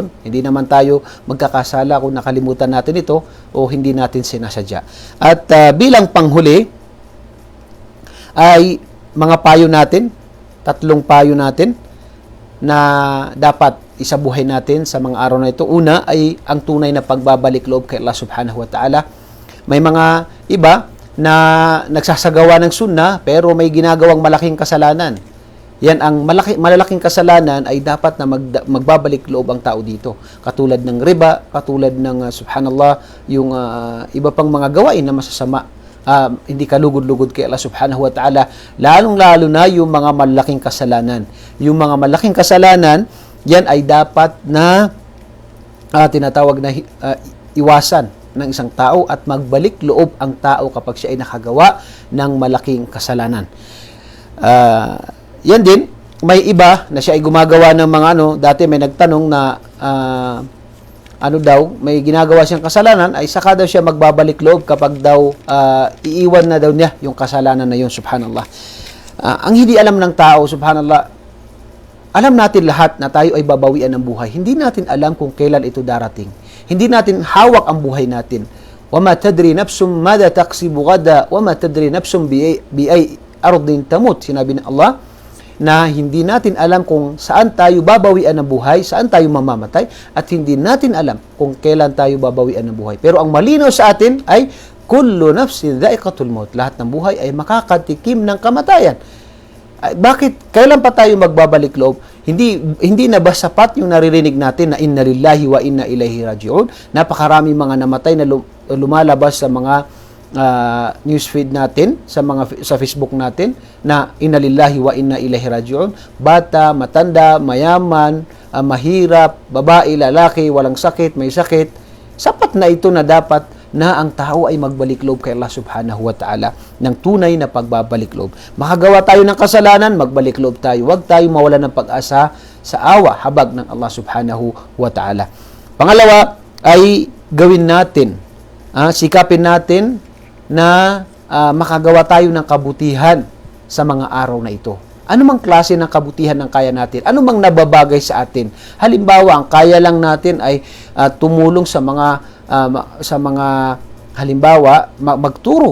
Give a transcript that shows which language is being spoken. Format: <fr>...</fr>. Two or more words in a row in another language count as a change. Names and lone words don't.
<tl>Hindi naman tayo magkakasala kung nakalimutan natin ito o hindi natin sinasadya. At bilang panghuli, ay mga payo natin, 3 payo natin na dapat isabuhay natin sa mga araw na ito. Una ay ang tunay na pagbabalik loob kay</tl> <ar>الله سبحانه وتعالى.</ar> <tl>May mga iba na nagsasagawa ng sunnah pero may ginagawang malaking kasalanan. Yan ang malalaking kasalanan ay dapat na magbabalik loob ang tao dito. Katulad ng riba, katulad ng subhanallah, yung iba pang mga gawain na masasama. Hindi kalugod-lugod kay</tl> <ar>الله سبحانه وتعالى,</ar> <tl>lalong-lalo na yung mga malaking kasalanan. Yung mga malaking kasalanan, yan ay dapat na tinatawag na iwasan ng isang tao at magbalik loob ang tao kapag siya ay nakagawa ng malaking kasalanan. Yan din, may iba na siya ay gumagawa ng mga dati may nagtanong na may ginagawa siyang kasalanan, ay saka daw siya magbabalik loob kapag daw iiwan na daw niya yung kasalanan na yun, subhanallah. Ang hindi alam ng tao, subhanallah, alam natin lahat na tayo ay babawian ng buhay. Hindi natin alam kung kailan ito darating. Hindi natin hawak ang buhay natin.</tl> <ar>وَمَا تَدْرِي نَفْسٌ مَاذَا تَكْسِبُ غَدًا وَمَا تَدْرِي نَفْسٌ بِأَيِّ أَرْضٍ تَمُوتُ.</ar> <tl>Sinabi ng Allah na hindi natin alam kung saan tayo babawian ng buhay, saan tayo mamamatay, at hindi natin alam kung kailan tayo babawian ng buhay. Pero ang malinaw sa atin ay</tl> <ar>كل نفس ذائقة الموت.</ar> <tl>Lahat ng buhay ay makakatikim ng kamatayan. Bakit? Kailan pa tayo magbabalik loob? Hindi na ba sapat yung naririnig natin na</tl> <ar>إنا لله وإنا إليه راجعون?</ar> <tl>Napakarami mga namatay na lumalabas sa mga newsfeed natin, sa Facebook natin, na</tl> <ar>إنا لله وإنا إليه راجعون.</ar> <tl>Bata, matanda, mayaman, mahirap, babae, lalaki, walang sakit, may sakit. Sapat na ito na dapat na ang tao ay magbalik loob kay</tl> <ar>الله سبحانه وتعالى</ar> <tl>ng tunay na pagbabalik loob. Makagawa tayo ng kasalanan, magbalik loob tayo. Huwag tayo mawalan ng pag-asa sa awa, habag ng</tl> <ar>الله سبحانه وتعالى.</ar> <tl>Pangalawa ay gawin natin, sikapin natin na makagawa tayo ng kabutihan sa mga araw na ito. Ano mang klase ng kabutihan ng kaya natin? Ano mang nababagay sa atin? Halimbawa, ang kaya lang natin ay tumulong sa mga halimbawa, magturo.</tl>